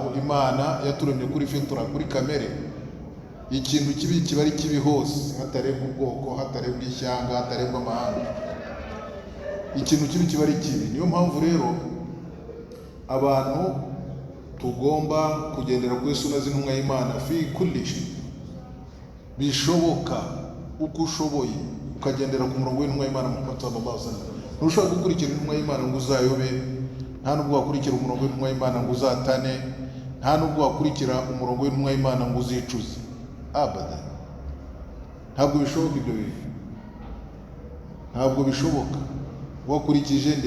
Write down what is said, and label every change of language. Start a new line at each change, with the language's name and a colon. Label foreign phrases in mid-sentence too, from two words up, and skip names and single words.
Kinyarwanda: Imana yaturemye kuri fitura, kuri kamere. Ikintu kibi kiba ari kibi hose, hatarebwa ubwoko, hatarebwa ishyanga, hatarebwa amahanga. Ikintu kibi kiba ari kibi. Niyo mpamvu rero abantu tugomba kugendera kuri suna z'intumwa y'Imana
Arabic: في كل شيء.
Kinyarwanda: Bishoboka uko ushoboye ukagendera ku murongo w'intumwa y'Imana Muhammad
Arabic: صلى الله عليه وسلم.
Kinyarwanda: Ntushobora gukurikira intumwa y'Imana ngo uzayobe, nta nubwo wakurikira umurongo w'intumwa y'Imana ngo uzatane, nta nubwo wakurikira umurongo w'intumwa y'Imana ngo uzicuze. Abada, ntabwo bishoboka ibyo bintu, ntabwo bishoboka. Wakurikije nde?